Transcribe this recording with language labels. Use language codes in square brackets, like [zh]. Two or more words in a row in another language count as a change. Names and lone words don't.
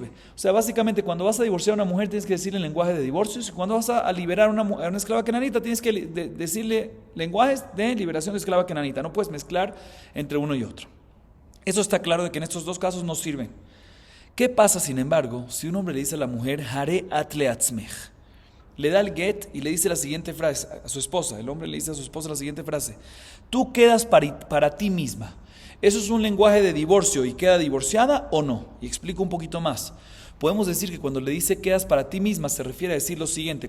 [es] O sea, básicamente cuando vas a divorciar a una mujer tienes que decirle el lenguaje de divorcio, y cuando vas a liberar a una esclava kenanita tienes que decirle lenguajes de liberación de esclava kenanita. No puedes mezclar entre uno y otro. Eso está claro de que en estos dos casos no sirven. ¿Qué pasa, sin embargo, si un hombre le dice a la mujer [he] הרי את לעצמך? [es] Le da el get y le dice la siguiente frase a su esposa. El hombre le dice a su esposa la siguiente frase: tú quedas para ti misma. ¿Eso es un lenguaje de divorcio y queda divorciada o no? Y explico un poquito más. Podemos decir que cuando le dice quedas para ti misma se refiere a decir lo siguiente.